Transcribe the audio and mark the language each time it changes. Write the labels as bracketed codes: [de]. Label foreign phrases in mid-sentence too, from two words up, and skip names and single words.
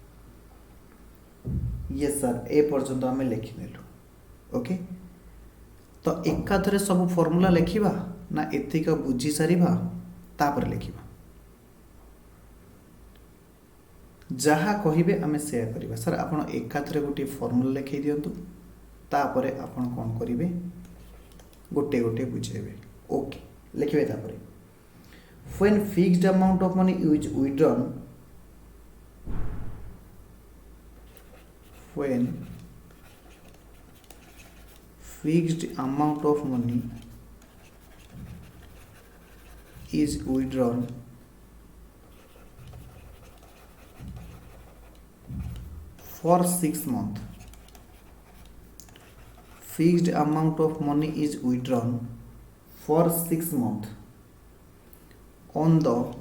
[en] yes sir [or] ଏ ପର୍ଯ୍ୟନ୍ତ ଆମେ ଲେଖି ନେଲୁ ଓକେ ତ ଏକାଥରେ ସବୁ ଫର୍ମୁଲା ଲେଖିବା ନା ଏତିକି ବୁଝି ସାରିବା ତାପରେ ଲେଖିବା ଯାହାଁ କହିବେ ଆମେ ଶେୟାର କରିବା ସର ଆପଣ ଏକାଥରେ ଗୋଟେ ଫର୍ମୁଲା ଲେଖି ଦିଅନ୍ତୁ ତାପରେ ଆପଣ କଣ କରିବେ ଗୋଟେ ଗୋଟେ ବୁଝେଇବେ ଓକେ ଲେଖିବେ ତାପରେ [en] when fixed amount of money is withdrawn when fixed amount of money is withdrawn for 6 months fixed amount of money is withdrawn for 6 months on the